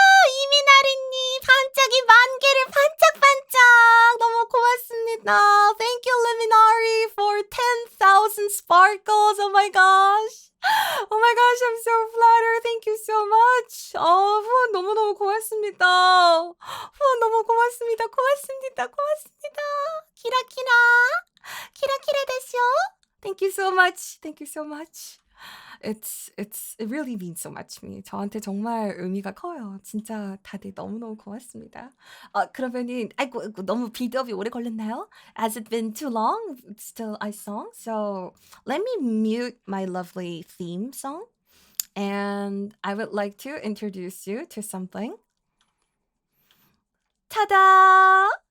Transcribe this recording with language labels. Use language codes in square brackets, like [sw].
[ko] 이민아리님 반짝이 10,000개를 반짝반짝 너무 고맙습니다. [en] Thank you, Liminari, for 10,000 sparkles. Oh my gosh, I'm so flattered. Thank you so much. 후원 [ko] 고맙습니다. 너무 고맙습니다. 고맙습니다. 고맙습니다. [ja] 키라키라. 키라키라 데쇼. [en] Thank you so much. Thank you so much. It really means so much to me. [ko] 저한테 정말 의미가 커요. 진짜 다들 너무너무 고맙습니다. 그러면은 아이고 너무 빌드업이 오래 걸렸나요? [en] Has it been too long? Still I song? So let me mute my lovely theme song. And I would like to introduce you to something. Ta-da!